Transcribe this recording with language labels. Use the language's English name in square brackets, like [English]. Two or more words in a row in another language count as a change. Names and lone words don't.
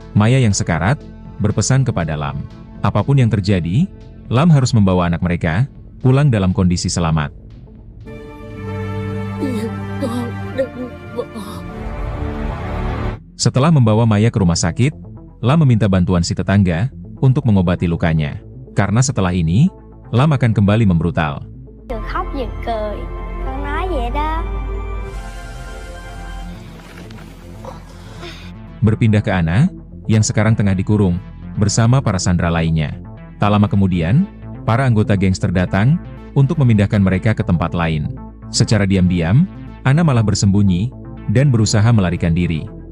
[Indonesian] Maya yang sekarat berpesan kepada Lam, Apapun yang terjadi, Lam harus membawa anak mereka pulang dalam kondisi selamat. Setelah membawa Maya ke rumah sakit, Lam meminta bantuan si tetangga untuk mengobati lukanya. Karena setelah ini, Lam akan kembali membrutal. [Vietnamese] Vừa khóc vừa cười. Con nói vậy đó. [Indonesian] Berpindah ke Ana, yang sekarang tengah dikurung, bersama para sandera lainnya. Tak lama kemudian, para anggota gangster datang, untuk memindahkan mereka ke tempat lain. Secara diam-diam, Ana malah bersembunyi, dan berusaha melarikan diri.